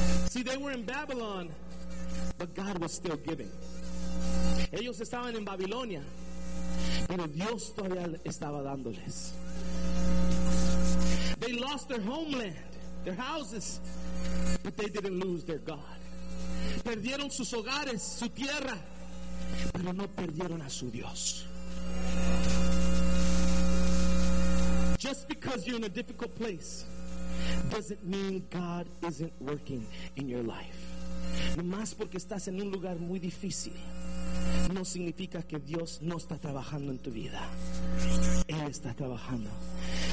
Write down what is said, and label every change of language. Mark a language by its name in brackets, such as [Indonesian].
[English] See, they were in Babylon, but God was still giving. [Spanish] Ellos estaban en Babilonia, pero Dios todavía estaba dándoles. [English] They lost their homeland, their houses, but they didn't lose their God. [Spanish] Perdieron sus hogares, su tierra, pero no perdieron a su Dios. [English] Just because you're in a difficult place doesn't mean God isn't working in your life. [Spanish] Nomás porque estás en un lugar muy difícil no significa que Dios no está trabajando en tu vida. Él está trabajando.